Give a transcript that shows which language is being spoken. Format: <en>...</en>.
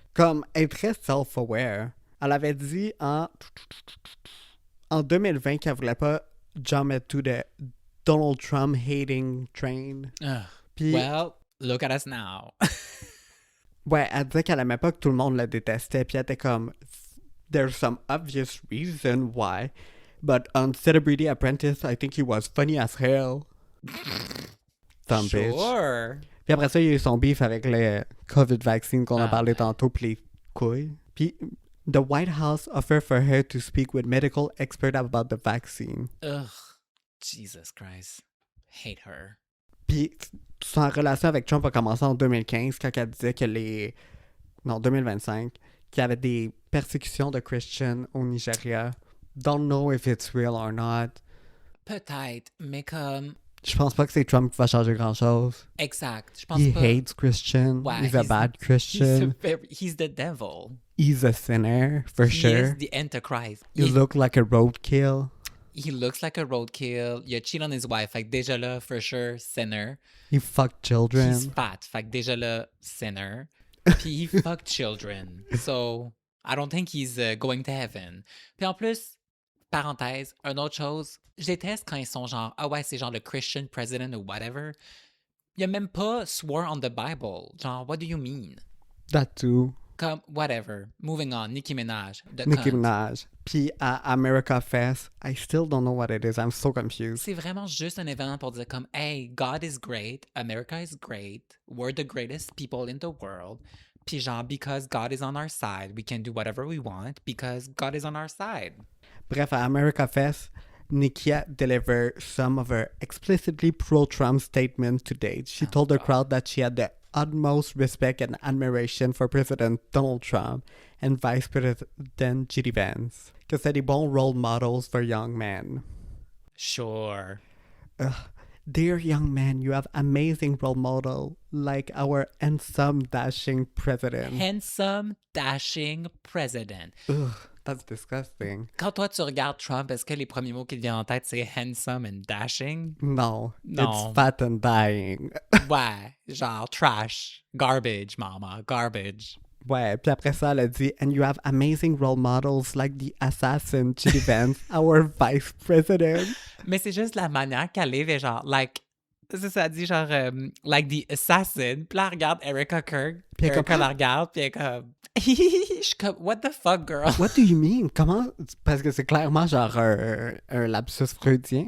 <fr>Comme, elle est très self-aware. Elle avait dit en 2020 qu'elle voulait pas</fr> <en>jump into the Donald Trump hating train.</en> <fr>Puis,</fr> <en>Well, look at us now.</en> <fr>ouais, elle disait qu'elle aimait pas que tout le monde le détestait. Puis elle était comme,</fr> <en>there's some obvious reason why. But on Celebrity Apprentice, I think he was funny as hell. Dumb bitch. Sure.</en> <fr>Puis après ça, il y a eu son beef avec le COVID vaccine qu'on a parlé ouais. tantôt, puis les couilles.</fr> <en>Puis the White House offered for her to speak with medical experts about the vaccine. Ugh. Jesus Christ. Hate her.</en> <fr>Puis sa relation avec Trump a commencé en 2015 quand elle disait que 2025, qu'il y avait des persécutions de Christians au Nigeria.</fr> <en>Don't know if it's real or not.</en> <fr>Peut-être, mais comme... Je pense pas que c'est Trump qui va changer grand-chose. Exact. Je pense</fr> <en>He</en> <fr>pas...</fr> <en>hates Christian.</en> <fr>Ouais,</fr> <en>he's a bad Christian. He's the devil. He's a sinner, for He sure. is the Antichrist. He look like a roadkill. He looks like a roadkill.</en> <fr>Il a</fr> <en>cheat on his wife.</en> <fr>Fait que déjà là,</fr> <en>for sure,</en> <fr>sinner.</fr> <en>He fucked children. He's fat.</en> <fr>Fait que déjà là,</fr> <en>sinner. Puis he fucked children. So, I don't think he's going to heaven.</en> <fr>Puis en plus, parenthèse, une autre chose, je déteste quand ils sont genre, ah ouais, c'est genre le Christian president ou whatever. Il a même pas</fr> <en>swore on the Bible. Genre, what do you mean? That too. Comme, whatever. Moving on. Nicki Minaj. Nicki Minaj.</en> <fr>Puis à</fr> <en>America Fest, I still don't know what it is. I'm so confused. C'est vraiment juste un événement pour dire comme, hey, God is great, America is great, we're the greatest people in the world.</en> <fr>Puis genre,</fr> <en>because God is on our side, we can do whatever we want because God is on our side.</en> <fr>Bref, à</fr> <en>America Fest, Nicki delivered some of her explicitly pro-Trump statements to date. She told the crowd that she had the utmost respect and admiration for President Donald Trump and Vice President J.D.</en> <fr>Vance. Que c'est des bons role models</fr> <en>for young men. Sure. Dear young man, you have amazing role model like our handsome, dashing president. Handsome, dashing president. Ugh, that's disgusting.</en> <fr>Quand toi tu regardes Trump, est-ce que les premiers mots qui te viennent en tête c'est</fr> <en>handsome and dashing? No, No. it's fat and dying.</en> <fr>Ouais, genre</fr> <en>trash, garbage, mama, garbage.</en> <fr>Ouais, puis après ça, elle a dit,</fr> <en>and you have amazing role models like the assassin J.D. Vance, our vice president.</en> <fr>Mais c'est juste la manière qu'elle est, genre, like, c'est ça, elle dit genre, like the assassin. Puis là, elle regarde Erica Kirk. Puis Erica la regarde, puis elle est comme, je suis comme,</fr> <en>what the fuck, girl? What do you mean? Comment?</en> <fr>Parce que c'est clairement genre un lapsus freudien.</fr>